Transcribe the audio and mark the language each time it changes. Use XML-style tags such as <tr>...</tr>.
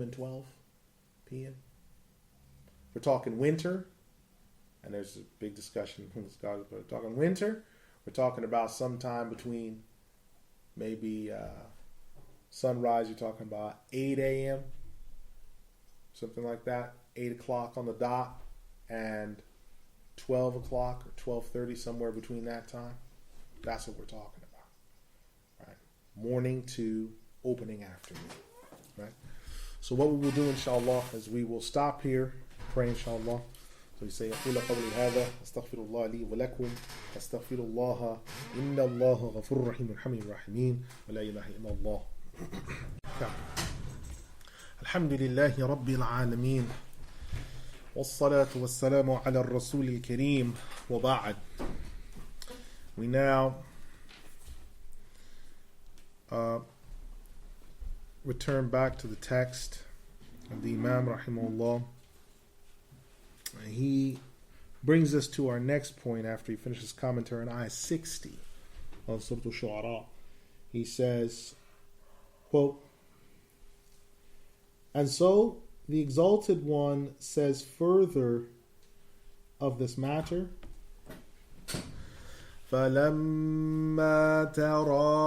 <en>and 12 p.m. We're talking winter, and there's a big discussion from the scholars, but we're talking winter, we're talking about sometime between maybe sunrise, you're talking about 8 a.m., something like that, 8 o'clock on the dot, and 12 o'clock or 12:30, somewhere between that time. That's what we're talking about. Right? Morning to opening afternoon. Right? So what we will do, inshallah, is we will stop here, pray, inshallah. So we say,</en> <ar>أقول قولي هذا أستغفر الله لي ولكم أستغفر الله إن الله غفور رحيم الحميم الراحمين ولا إله إلا الله. الحمد لله رب العالمين والصلاة والسلام على الرسول الكريم وبعد.</ar> <en>We now return back to the text of the Imam rahimahullah. He brings us to our next point after he finishes commentary on ayat 60 of Surah Ash-Shu'ara. He says, quote, and so the Exalted One says further of this matter,</en> <ar>فَلَمَّا تَرَاءَ</ar>